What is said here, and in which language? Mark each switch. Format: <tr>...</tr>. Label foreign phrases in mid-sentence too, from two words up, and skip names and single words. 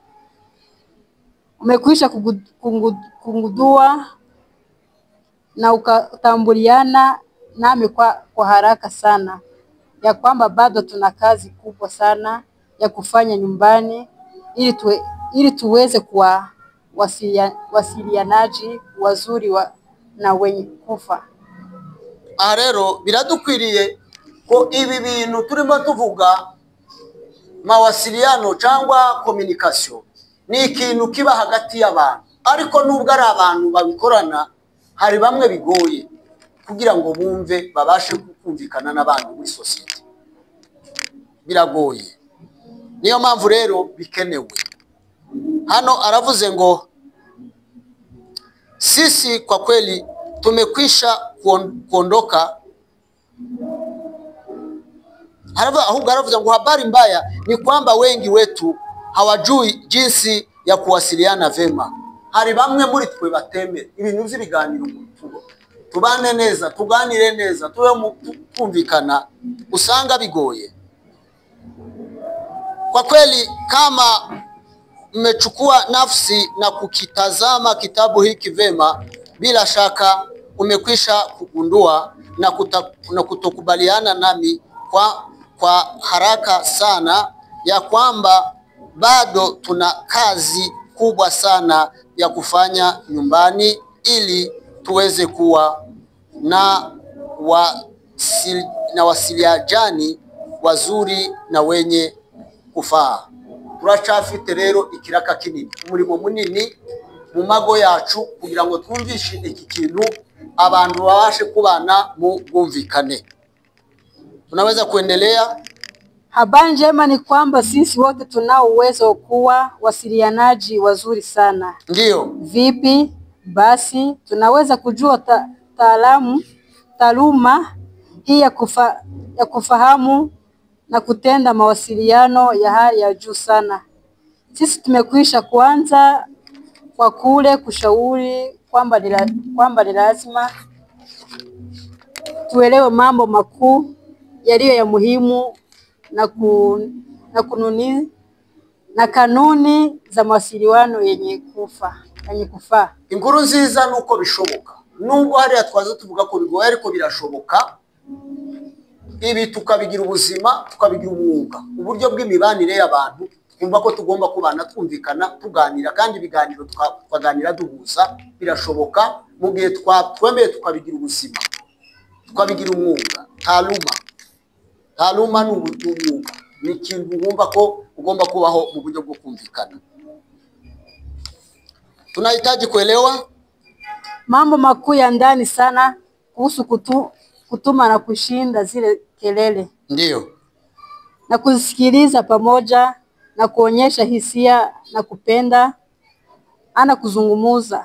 <sw>umekwisha kugundua na ukatambuliana nami kwa haraka sana ya kwamba bado tuna kazi kubwa sana ya kufanya nyumbani ili tuweze wasilianaji wazuri na wenye kufa.</sw> <rw>Aha rero biradukwiriye ko ibi bintu turimo tuvuga mawasiliano cyangwa communication ni ikintu kiba hagati y'abantu, ariko nubwo ari abantu babikorana hari bamwe bigoye kugira ngo bumve babashe kumvikana n'abandi muri society, biragoye. Niyo mpamvu rero bikenewe. Hano aravuze ngo</rw> <sw>sisi kwa kweli tumekwisha kuondoka.</sw> <rw>Ahubwo aravuze ngo</rw> <sw>habari mbaya ni kwamba wengi wetu hawajui jinsi ya kuwasiliana vema.</sw> <rw>Hari bamwe muri twe batemera ibintu by'ibiganiro, tubane neza, tuganire neza, tube kumvikana, usanga bigoye.</rw> <sw>Kwa kweli kama mmechukua nafsi na kukitazama kitabu hiki vema, bila shaka umekwisha kugundua na kutokubaliana nami kwa haraka sana ya kwamba bado tuna kazi kubwa sana ya kufanya nyumbani ili tuweze kuwa na wasiliajani wazuri na wenye kufaa.</sw> <rw>Turacafite rero ikiraka kinini, umurimo munini mu mago yacu kugira ngo twumvishe iki kintu abantu babashe kubana mu bumvikane.</rw> <sw>Tunaweza kuendelea. Habari njema ni kwamba sisi wote tunao uwezo wa kuwa wasilianaji wazuri sana. Ndio. Vipi? Basi tunaweza kujua taaluma hii ya kufahamu na kutenda mawasiliano ya hali ya juu sana. Sisi tumekwisha kuanza kwa kule kushauri kwamba ni lazima tuelewe mambo makuu yaliyo ya muhimu na kanuni za mawasiliano yenye kufaa.</sw> <rw>Inkuru nziza nuko bishoboka, nubwo hariya twaza tuvuga ko bigoye ariko birashoboka. Ibi tukabigira ubuzima, tukabigira umwuga, uburyo bw'imibanire y'abantu, twumva ko tugomba kubana twumvikana, tuganira, kandi ibiganiro twaganira duhuza, birashoboka mu gihe twemeye tukabigira ubuzima, tukabigira umwuga. Taaluma ni umwuga, ni ikintu wumva ko ugomba kubaho mu buryo bwo kumvikana.</rw> <sw>Tunahitaji kuelewa mambo makuu ya ndani sana kuhusu kutuma na kushinda zile kelele. Ndio. Na kusikiliza pamoja na kuonyesha hisia na kupenda ana kuzungumuza.</sw>